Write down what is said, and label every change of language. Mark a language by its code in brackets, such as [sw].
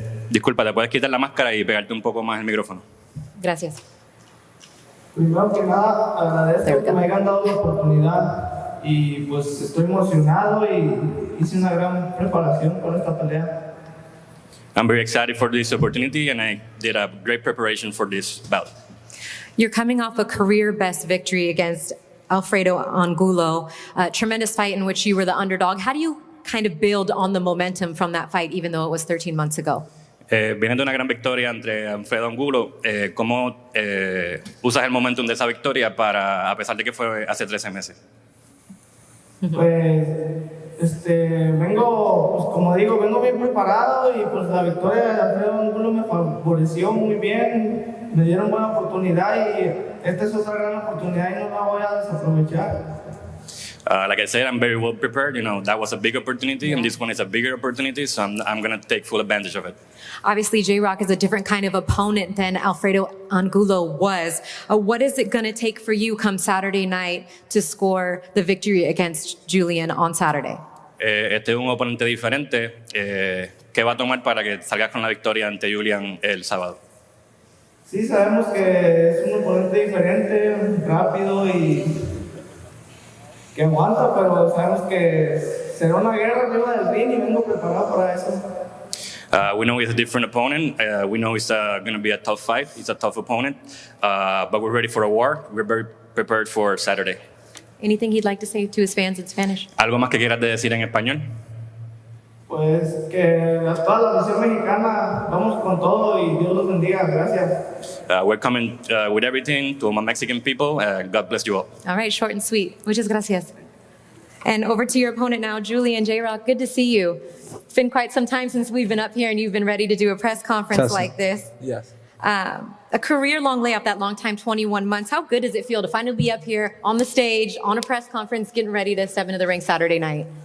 [es] Disculpa, ¿te puedes quitar la máscara y pegarte un poco más el micrófono? Gracias. Primero que nada, agradezco que me hayan dado la oportunidad y pues estoy emocionado y hice una gran preparación para esta pelea. [en] I'm very excited for this opportunity and I did a great preparation for this bout. You're coming off a career best victory against Alfredo Angulo, a tremendous fight in which you were the underdog. How do you kind of build on the momentum from that fight, even though it was 13 months ago? [es] Viene de una gran victoria entre Alfredo Angulo. ¿Cómo usas el momentum de esa victoria para, a pesar de que fue hace 13 meses? Pues, vengo, pues como digo, vengo bien preparado y pues la victoria de Alfredo Angulo me favoreció muy bien, me dieron buena oportunidad y esta es otra gran oportunidad y no la voy a desaprovechar. [en] Like I said, I'm very well prepared. You know, that was a big opportunity, and this one is a bigger opportunity, so I'm going to take full advantage of it. Obviously, J-Rock is a different kind of opponent than Alfredo Angulo was. What is it going to take for you come Saturday night to score the victory against Julian on Saturday? [es] Este es un oponente diferente. ¿Qué va a tomar para que salgas con la victoria ante Julian el sábado? Sí, sabemos que es un oponente diferente, rápido y que aguanta, pero sabemos que será una guerra arriba del ring y vengo preparado para eso. [en] We know he's a different opponent. We know it's going to be a tough fight. He's a tough opponent. But we're ready for a war. We're very prepared for Saturday. Anything he'd like to say to his fans in Spanish? [es] ¿Algo más que quieras decir en español? Pues que toda la nación mexicana vamos con todo y Dios los bendiga. Gracias. [en] We're coming with everything to my Mexican people. God bless you all. All right, short and sweet. [es] Muchas gracias. [en] And over to your opponent now, Julian J-Rock. Good to see you. It's been quite some time since we've been up here and you've been ready to do a press conference like this. Yes. A career-long layoff, that long time, 21 months. How good does it feel to finally be up here on the stage, on a press conference, getting ready to step into the ring Saturday night?